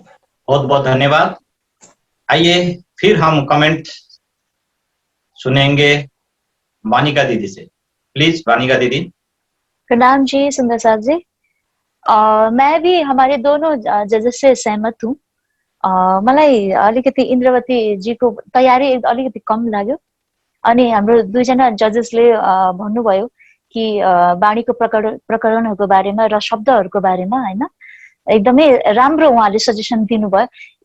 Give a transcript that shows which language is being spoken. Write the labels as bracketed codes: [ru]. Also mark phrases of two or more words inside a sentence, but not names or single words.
[hi] बहुत बहुत धन्यवाद। आइए फिर हम कमेंट सुनेंगे वानिका दीदी से। प्लीज वानिका दीदी। प्रणाम जी सुंदर साथ जी। मैं भी हमारे दोनों जजेस से सहमत हूँ। [ne] मलाई अलिकति इन्द्रवती जीको तयारी अलिकति कम लाग्यो। अनि हाम्रो दुईजना जजेसले भन्नुभयो कि वाणीको प्रकरणहरूको बारेमा र शब्दहरूको बारेमा, हैन, एकदमै राम्रो उहाँले सजेसन दिनुभयो।